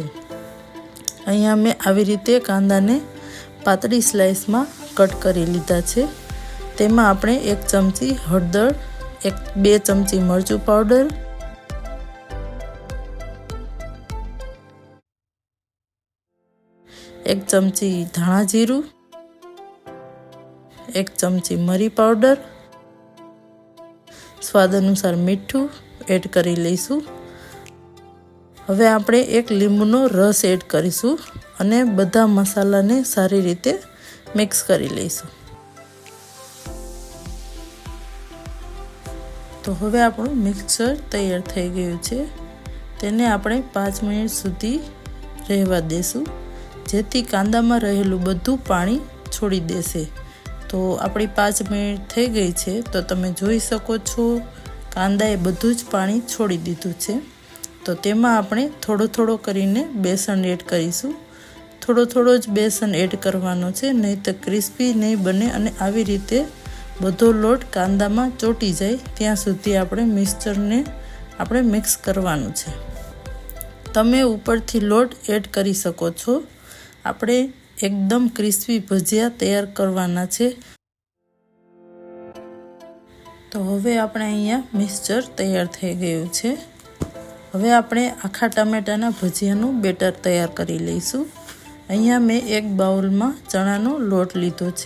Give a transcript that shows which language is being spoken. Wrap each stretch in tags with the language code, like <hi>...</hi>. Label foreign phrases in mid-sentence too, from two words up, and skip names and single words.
<gu>અહીંયા મેં આવી રીતે કાંદાને પાતળી સ્લાઇસમાં કટ કરી લીધા છે। તેમાં આપણે 1 ચમચી હળદર, 2 ચમચી મરચું પાવડર, 1 ચમચી ધાણા જીરું, 1 ચમચી મરી પાઉડર, સ્વાદ અનુસાર મીઠું એડ કરી લઈશું। હવે આપણે 1 લીંબુનો રસ એડ કરીશું અને બધા મસાલાને સારી રીતે મિક્સ કરી લઈશું। તો હવે આપણું મિક્સચર તૈયાર થઈ ગયું છે। તેને આપણે 5 મિનિટ સુધી રહેવા દેશું, જેથી કાંદામાં રહેલું બધું પાણી છોડી દેશે। તો આપણી 5 મિનિટ થઈ ગઈ છે। તો તમે જોઈ શકો છો કાંદાએ બધું જ પાણી છોડી દીધું છે। તો તેમાં આપણે થોડો થોડો કરીને બેસન એડ કરીશું। થોડો થોડો જ બેસન એડ કરવાનો છે, નહીં તો ક્રિસ્પી નહીં બને અને આવી રીતે બધો લોટ કાંદામાં ચોટી જાય ત્યાં સુધી આપણે મિક્સચરને આપણે મિક્સ કરવાનું છે। તમે ઉપરથી લોટ એડ કરી શકો છો। આપણે એકદમ ક્રિસ્પી ભજીયા તૈયાર કરવાના છે। તો હવે આપણે અહીંયા મિક્સચર તૈયાર થઈ ગયું છે। હવે આપણે આખા ટામેટાના ભજીયાનું બેટર તૈયાર કરી લઈશું। અહીંયા મેં એક બાઉલમાં ચણાનો લોટ લીધો છે।</gu>